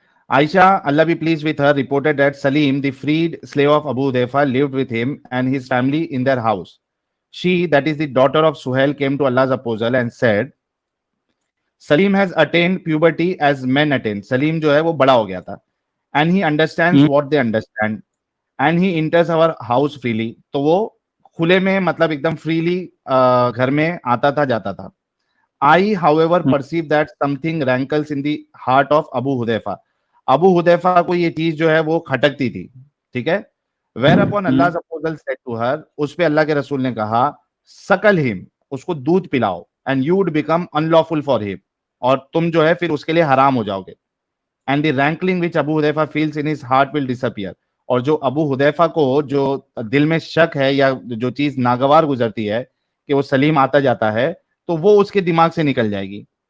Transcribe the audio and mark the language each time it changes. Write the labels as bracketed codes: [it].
[en] Aisha, Allah be pleased with her, reported that Salim, the freed slave of Abu Hudayfa, lived with him and his family in their house. She, that is the daughter of Suhail, came to Allah's apostle and said, Salim has attained puberty as men attain. Salim [hi] जो है वो बड़ा हो गया था, [en] and he understands what they understand, and he enters our house freely. [hi] तो वो खुले में, मतलब एकदम freely घर में आता था, जाता था. [en] I, however, perceive that something rankles in the heart of Abu Hudayfa. [hi] Abu Hudhaifa को ये चीज जो है वो खटकती थी। ठीक है, [en] whereupon अल्लाह's apostle said to her, [hi] उस पे अल्लाह के रसूल ने कहा, [en] suckle him, [hi] उसको दूध पिलाओ, [en] and you would become unlawful for him, [hi] और तुम जो है फिर उसके लिए हराम हो जाओगे, [en] and the rankling which Abu Hudaifa feels in his heart will disappear, [hi] और जो अबू हुदैफा को जो दिल में शक है या जो चीज नागवार गुजरती है कि वो सलीम आता जाता है, तो वो उसके दिमाग से निकल जाएगी।